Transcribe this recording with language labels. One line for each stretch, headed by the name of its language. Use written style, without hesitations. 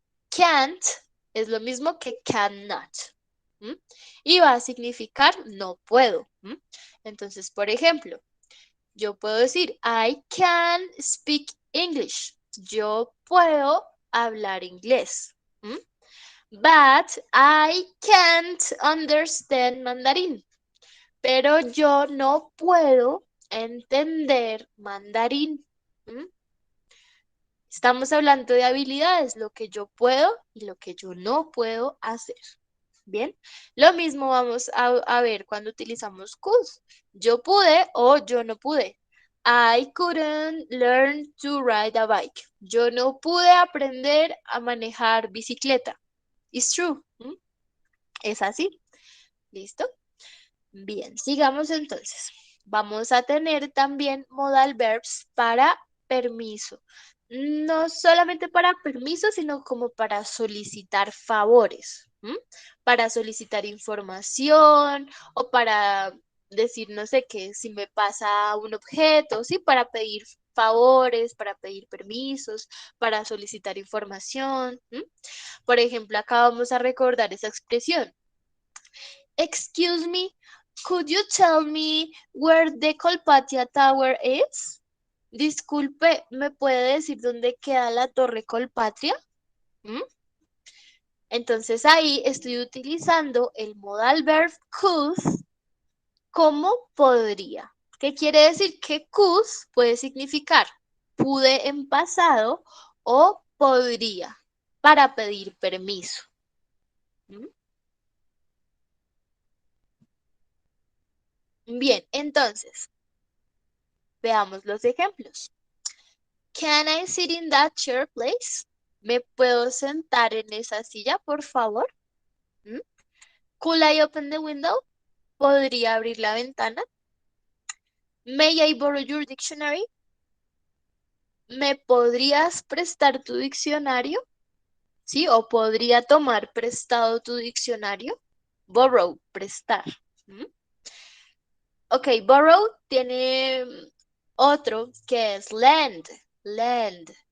Spanish: Can't es lo mismo que cannot. Y va a significar no puedo. Entonces, por ejemplo, yo puedo decir, I can speak English. Yo puedo hablar inglés.
English: But I can't understand mandarín.
Spanish: Pero yo no puedo entender mandarín. Estamos hablando de habilidades, lo que yo puedo y lo que yo no puedo hacer. Bien, lo mismo vamos a ver cuando utilizamos could. Yo pude o yo no pude.
English: I couldn't learn to ride a bike.
Spanish: Yo no pude aprender a manejar bicicleta. It's true. Es así. ¿Listo? Bien, sigamos entonces. Vamos a tener también modal verbs para permiso. No solamente para permisos, sino como para solicitar favores, para solicitar información o para decir, no sé qué, si me pasa un objeto, sí, para pedir favores, para pedir permisos, para solicitar información. Por ejemplo, acá vamos a recordar esa expresión.
English: Excuse me, could you tell me where the Colpatia Tower is?
Spanish: Disculpe, ¿me puede decir dónde queda la Torre Colpatria? ¿Mm? Entonces ahí estoy utilizando el modal verb could como podría. ¿Qué quiere decir? Que could puede significar pude en pasado o podría para pedir permiso. ¿Mm? Bien, entonces, veamos los ejemplos.
English: Can I sit in that chair, please?
Spanish: ¿Me puedo sentar en esa silla, por favor? ¿Mm?
English: Could I open the window? ¿Podría abrir la ventana? May I borrow your dictionary?
Spanish: ¿Me podrías prestar tu diccionario? ¿Sí? ¿O podría tomar prestado tu diccionario? Borrow, prestar. ¿Mm? Ok, borrow tiene otro que es lend. Lend.